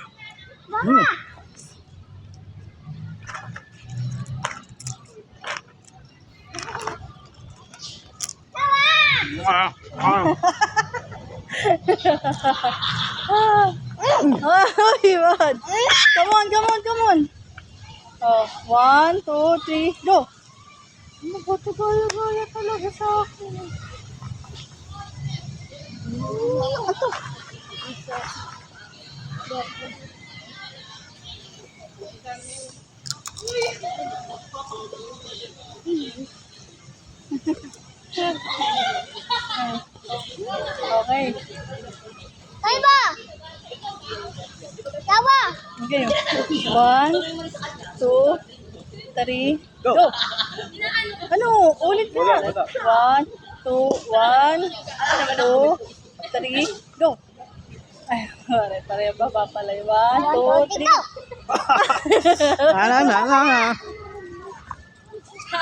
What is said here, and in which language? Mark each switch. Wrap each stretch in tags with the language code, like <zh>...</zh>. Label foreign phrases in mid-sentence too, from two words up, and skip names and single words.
<en>Ay, man. Come on, come on, come on. Oh, 1, 2, 3, go!</en> <tl>Ano ba ito? Gaya-gaya talaga sa akin. Ito. Okay. Kaya ba? Tawa!</tl> <en>Okay. 1, 2, 3, Go. go!</en> <tl>Ano? Ulit ka. Wala, wala.</tl> <en>1, 2, 3, go!</en> <tl>Ay, pare-pareho ba papalay?</tl> <en>1, 2, 3. Go! Na.</en>